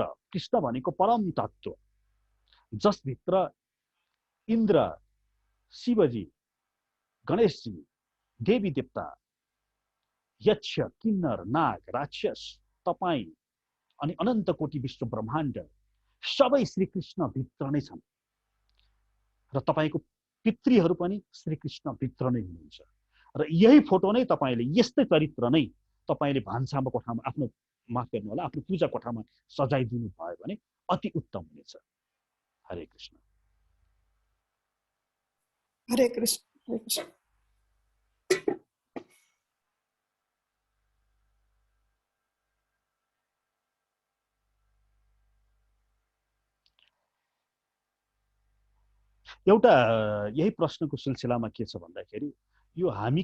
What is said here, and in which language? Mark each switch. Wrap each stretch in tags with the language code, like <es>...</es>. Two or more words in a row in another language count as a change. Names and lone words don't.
<ne>कृष्ण भनेको परम तत्त्व जसभित्र इन्द्र, शिवजी, गणेशजी, देवी देवता, यक्ष, किन्नर, नाग, राक्षस, तपाई अनि अनन्त कोटि विश्व ब्रह्माण्ड सबै श्रीकृष्ण भित्र नै छन् र तपाईको पितृहरू पनि श्रीकृष्ण भित्र नै हुनुहुन्छ। र यही फोटो नै तपाईले, यस्तै चरित्र नै तपाईले भान्सामा कोठामा आफ्नो, माफ गर्नु होला, आफ्नो पूजा कोठामा सजाइदिनु भयो भने अति उत्तम हुनेछ। हरे कृष्ण। हरे कृष्ण, हरे कृष्ण। एउटा यही प्रश्नको सिलसिलामा के छ भन्दाखेरि यो हामी</ne>